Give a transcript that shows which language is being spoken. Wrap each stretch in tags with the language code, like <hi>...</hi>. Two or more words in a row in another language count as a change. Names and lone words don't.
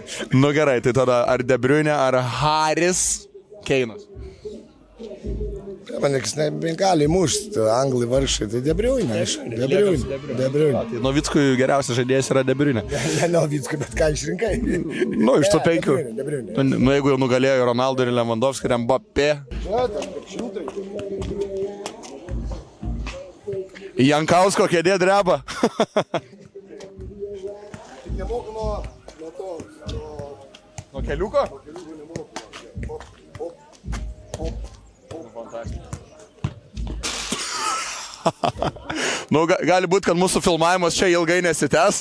<lt>Nu gerai, tai tada ar De Bruyne ar Haris Keinas? Man niekas negali mušti, anglai vargšai, tai De Bruyne, aišku. De Bruyne. Tai Novickui geriausias žaidėjas yra De Bruyne. Ne Novickui, bet ką išrinkai? Nu, iš tų 5. De Bruyne. Nu, jeigu jau nugalėjo Ronaldo ir Lewandowski ir Mbappé. Jankausko kėdė dreba. Nemoku Nuo keliuko? Nu, gali būti, kad mūsų filmavimas čia ilgai nesitęs.</lt>